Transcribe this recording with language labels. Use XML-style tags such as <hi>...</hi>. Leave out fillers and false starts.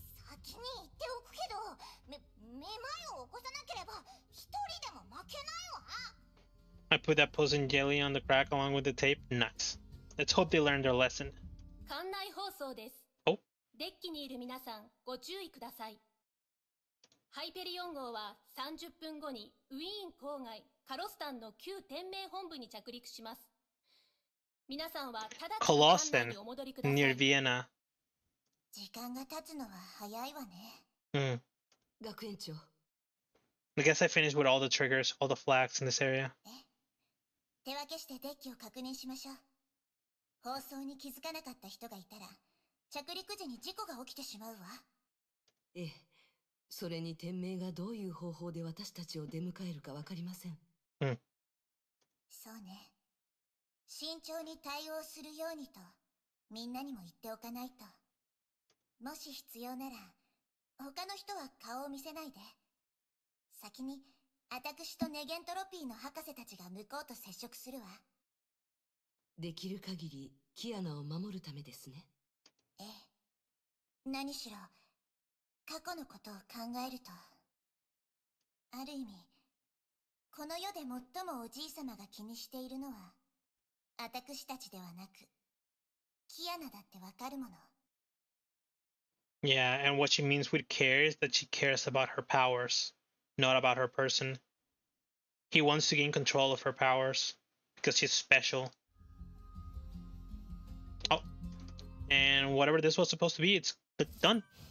<ja>先に言っておくけど、めまいを起こさなければ一人でも負けないわ。</ja> <en>I put that poison jelly on the crack along with the tape. Nice. Let's hope they learn their lesson.</en> <ja>館内放送です。</ja> <en>Oh.</en> <ja>デッキにいる皆さん、ご注意ください。ハイペリオン号は30分後にウィーン郊外カロスタンの旧天命本部に着陸します。皆さんは直ちに館内にお戻りください。</ja> <en>Near Vienna.</en> <ja>時間が経つのは早いわね。学園長。</ja> <en>I guess I finished with all the triggers, all the flags in this area.</en> <ja>手分けしてデッキを確認しましょう。放送に気づかなかった人がいたら、着陸時に事故が起きてしまうわ。ええ。それに天命がどういう方法で私たちを出迎えるかわかりません。そうね。慎重に対応するようにと、みんなにも言っておかないと。もし必要なら、他の人は顔を見せないで。先に、私とネゲントロピーの博士たちが向こうと接触するわ。できる限り、キアナを守るためですね。ええ。何しろ、過去のことを考えると、ある意味、この世で最もおじいさまが気にしているのは、私たちではなく、キアナだってわかるもの。</ja> <en>Yeah, and what she means with care is that she cares about her powers, not about her person. He wants to gain control of her powers because she's special. Oh, and whatever this was supposed to be, it's done.</en>